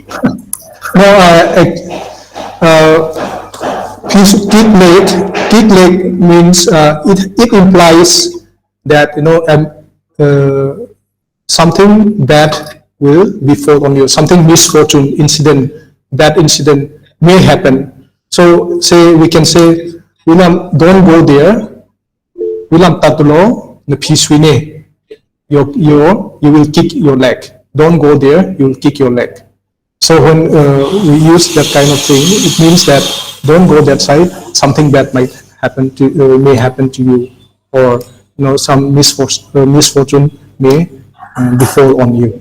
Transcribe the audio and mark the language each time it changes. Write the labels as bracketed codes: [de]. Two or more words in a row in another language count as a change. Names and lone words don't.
[en] No, kick leg means it implies that something bad will befall on you, something misfortune, incident, bad incident may happen. So we can say, William, don't go there. William tatulo na piswine. You will kick your leg. Don't go there. You will kick your leg. So when we use that kind of thing, it means that don't go that side. Something bad may happen to you, or some misfortune may befall on you.